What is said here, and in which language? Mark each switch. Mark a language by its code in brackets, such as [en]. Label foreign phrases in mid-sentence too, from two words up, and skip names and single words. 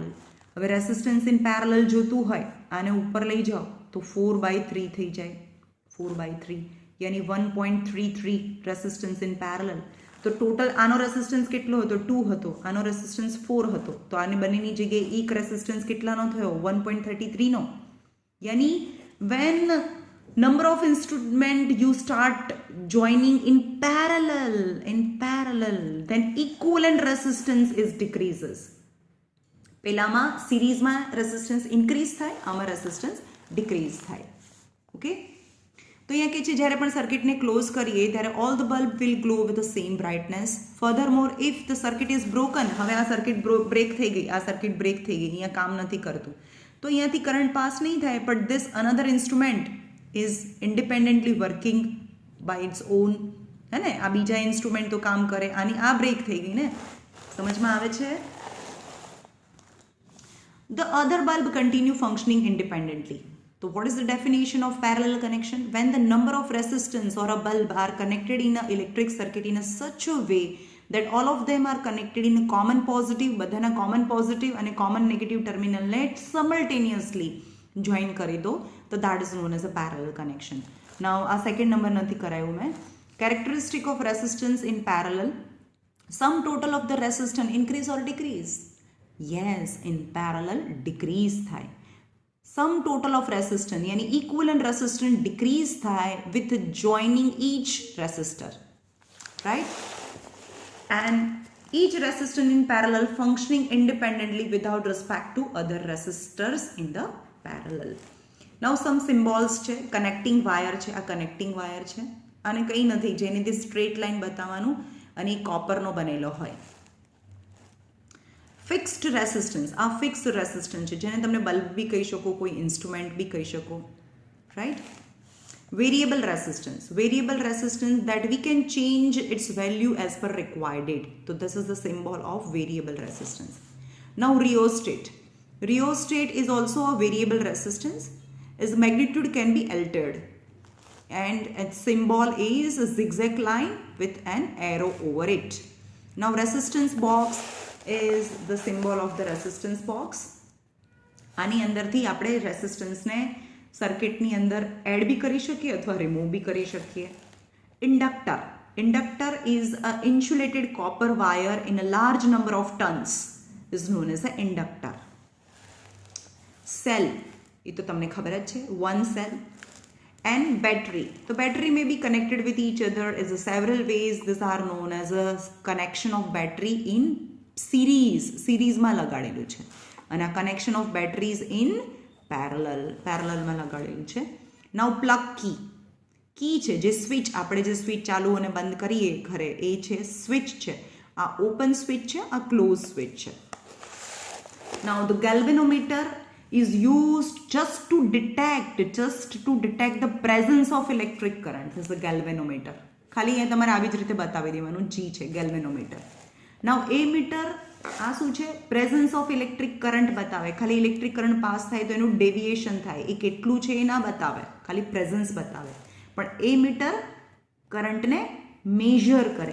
[gu] હવે [en] resistance in parallel [gu] જોતું હોય, આને ઉપર લઈ જાઓ તો 4/3 થઈ જાય, 4/3 યાની 1.33 [en] resistance in parallel. [gu] તો ટોટલ આનો રેસિસ્ટન્સ કેટલો હતો? 2 હતો, આનો રેસિસ્ટન્સ 4 હતો, તો આની બંનેની જગ્યાએ એક રેસિસ્ટન્સ કેટલાનો થયો? 1.33 નો. [en] યાની when number of instrument you start joining in parallel then equivalent resistance is decreases. [gu] પહેલામાં સિરીઝમાં રેસિસ્ટન્સ ઇન્ક્રીઝ થાય, આમાં રેસિસ્ટન્સ ડિક્રીઝ થાય. ઓકે, તો અહીંયા કે છે જ્યારે પણ સર્કિટને ક્લોઝ કરીએ ત્યારે [en] all the bulb will glow with the same brightness. furthermore if the circuit is broken, [gu] હવે આ [en] circuit break [gu] થઈ ગઈ, આ [en] circuit break [gu] થઈ ગઈ, અહીંયા કામ નથી કરતું, તો અહીંયાથી કરંટ પાસ નહીં થાય, [en] but this another instrument is independently working by its own. [gu] હે ને, આ બીજા ઇન્સ્ટ્રુમેન્ટ તો કામ કરે, આની આ બ્રેક થઈ ગઈ ને, સમજમાં આવે છે? [en] The other bulb continue functioning independently. So what is the definition of parallel connection? When the number of resistance or a bulb are connected in an electric circuit in a such a way that all of them are connected in a common positive, બધાના common positive અને common negative terminal ને simultaneously join [gu] કરી દો, તો [en] that is known as a parallel connection. [gu] Now આ [en] second number [gu] નથી કરાયું મેં. [en] Characteristic of resistance in parallel. Sum total of the resistance increase or decrease? Yes, in parallel decrease થાય. Sum total of resistance यानी equivalent resistance decrease થાય with joining each resistor, right? And each resistor in parallel functioning independently without respect to other resistors in the parallel. Now some symbols [gu] છે, [en] connecting wire [gu] છે, આ [en] connecting wire [gu] છે, અને કંઈ નથી, જેની સ્ટ્રેટ લાઇન બતાવવાનું અને કોપરનો બનેલો હોય. [en] fixed resistance, [gu] આ [en] fixed resistance [gu] છે, જેને તમને બલ્બ બી કહી શકો, કોઈ ઇન્સ્ટ્રુમેન્ટ બી કહી શકો, રાઈટ. [en] variable resistance that we can change its value as per required. So this is the symbol of variable resistance. Now rheostat is also a variable resistance, its magnitude can be altered, and its symbol is a zigzag line with an arrow over it. Now resistance box is the symbol of the resistance box. [gu] આની અંદરથી આપણે રેસિસ્ટન્સને સર્કિટની અંદર એડ બી કરી શકીએ અથવા રિમૂવ બી કરી શકીએ. [en] inductor is a insulated copper wire in a large number of turns is known as a inductor. [gu] સેલ, એ તો તમને ખબર જ છે, [en] one cell. And battery. So battery may be connected with each other as a several ways. These are known as a connection of battery in [gu] સિરીઝમાં લગાડેલું છે, અને આ [en] connection of batteries in [gu] પેરેલલમાં લગાડેલું છે. [en] now plug key [gu] છે, જે સ્વિચ, આપણે જે સ્વિચ ચાલુ અને બંધ કરીએ ઘરે, એ છે સ્વિચ છે. આ [en] open switch [gu] છે, આ [en] close switch [gu] છે. [en] now the galvanometer is used just to detect the presence of electric current. This is the galvanometer. [gu] ખાલી અહીંયા તમારે આવી જ રીતે બતાવી દેવાનું, G છે galvanometer. [en] now ammeter, [gu] આ શું છે? [en] presence of electric current [gu] બતાવે, ખાલી [en] electric current [gu] પાસ થાય તો એનું ડેવિએશન થાય, એ કેટલું છે એ ના બતાવે, ખાલી પ્રેઝન્સ બતાવે. પણ એ મીટર કરંટને મેજર કરે.